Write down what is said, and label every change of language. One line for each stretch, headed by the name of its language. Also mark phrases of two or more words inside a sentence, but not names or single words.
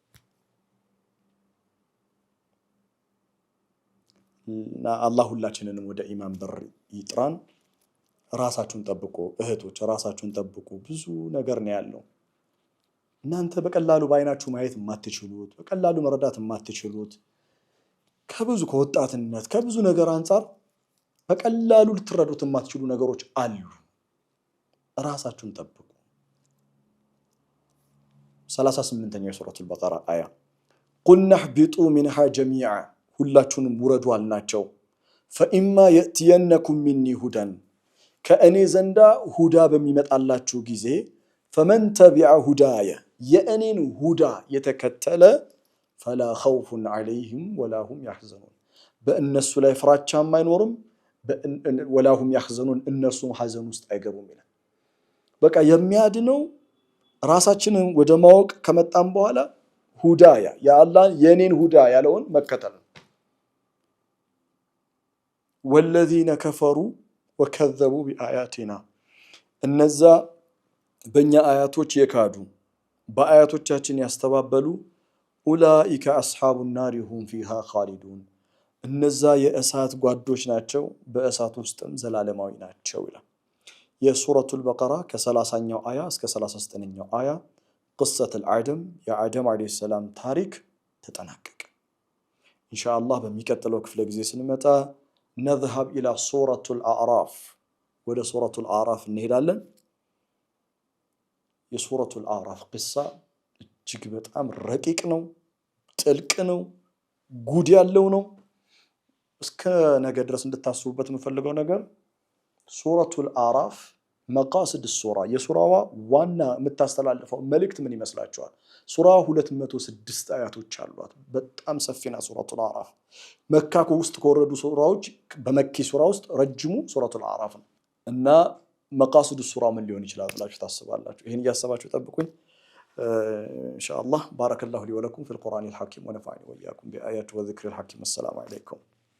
Amharic: እና አላህ ሁላችንንም ወደ ኢማን በር ይጥራን ራሳችሁን ጠብቁ እህቶች ራሳችሁን ጠብቁ ብዙ ነገር ነው ያለው እናንተ በቀላሉ ባይናችሁ ማየት የማትችሉት በቀላሉ መረዳት የማትችሉት ከብዙ ከወጣትነት ከብዙ ነገር አንፃር በቀላሉ ልትረዱት የማትችሉ ነገሮች አሉ ራሳችሁን ጠብቁ 38ኛው ሱረቱል በቀራ አያ
Arabic: قلنا اهبطوا منها جميعا
Amharic: ሁላችሁንም ውረዱ አልናቸው
Arabic: فإما يأتينكم مني
Amharic: هدى ከእኔ ዘንዳ ሁዳ በሚመጣላችሁ ጊዜ
Arabic: فمن تبع هدايا
Amharic: የእኔን ሁዳ የተከተለ
Arabic: فلا خوف عليهم ولا هم يحزنون
Amharic: በእነሱ ላይ ፍራቻም አይኖርም
Arabic: ولا هم يحزنون
Amharic: እነሱም ሐዘን ውስጥ አይገቡም ይላል በቃ የሚያድነው ራሳችንን ወደ ማወቅ ከመጣን በኋላ ሁዳያ ያአላህ የኔን ሁዳ ያለውን መከተል
Arabic: والذين كفروا وكذبوا بآياتنا
Amharic: እነዛ በእኛ አያቶች የካዱ በአያቶቻችን ያስተባበሉ
Arabic: أولئك أصحاب
Amharic: النار
Arabic: هم فيها خالدون
Amharic: እነዛ የእሳት ጓዶች ናቸው በእሳት ውስጥም ዘላለማዊ ናቸው ይላል የሱረቱል በቀራ ከ30ኛው አያ እስከ 39ኛው አያ
Arabic: قصة العدم
Amharic: የአደም አለይሂ ሰላም ታሪክ ተጠናቀቀ ኢንሻአላህ በሚቀጥለው ክፍለ ጊዜ ስንመጣ
Arabic: نذهب الى سورة الاعراف
Amharic: ወደ ሱረቱል አዕራፍ እንሄዳለን የሱረቱል አዕራፍ قصة እጅግ በጣም ረቂቅ ነው ጥልቅ ነው ጉድ ያለው ነው እስከ ነገ ድረስ እንድታስቡበት የምፈልገው ነገር ሱረቱል አዕራፍ
Arabic: مقاصد سورة
Amharic: የሱራዋ ዋና የምታስተላልፈው መልእክት ምን ይመስላችኋል ሱራ 206 አያቶች አሏት በጣም ሰፊና ሱረቱል አዕራፍ መካ ውስጥ ከወረዱ ሱራዎች በመኪ ሱራ ውስጥ ረጅሙ ሱረቱል አዕራፍ ነው እና
Arabic: مقاصد سورة
Amharic: ምን ሊሆን ይችላል ብላችሁ ታስባላችሁ ይሄን ያሰባችሁ ጠብቁኝ ኢንሻአላህ
Arabic: بارك الله لي ولكم في القرآن الحكيم ونفعني وإياكم بآيات وذكر الحكيم السلام عليكم